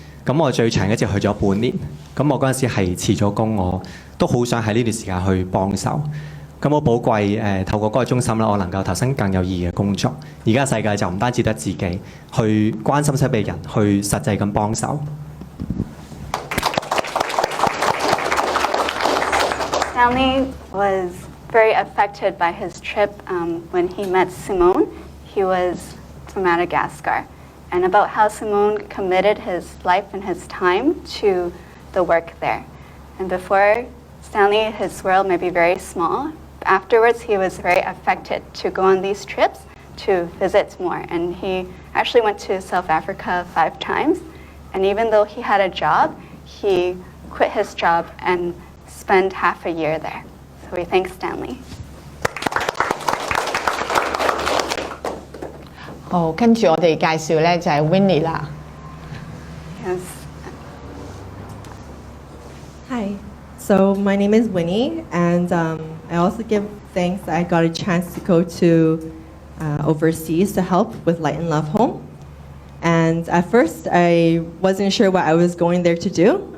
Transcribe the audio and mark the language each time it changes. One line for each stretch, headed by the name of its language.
Cantonese: 咁我最長一次去咗半年。咁我嗰陣時係辭咗工，我都好想喺呢段時間去幫手。咁好寶貴透過嗰個中心啦，我能夠投身更有意義嘅工作。而家世界就唔單止得自己去關心身邊嘅人，去實際咁幫手。
English: Stanley was very affected by his trip when he met Simone. He was from Madagascar, and about how Simone committed his life and his time to the work there. And before Stanley, his world may be very small. Afterwards, he was very affected to go on these trips to visit more. And he actually went to South Africa 5 times. And even though he had a job, he quit his job and spent half a year there. So we thank Stanley.
Cantonese: 好，跟住我哋介紹咧就係 Winnie 啦。
English: Yes. Hi. So my name is Winnie, and I also give thanks that I got a chance to go to overseas to help with Light and Love Home. And at first, I wasn't sure what I was going there to do.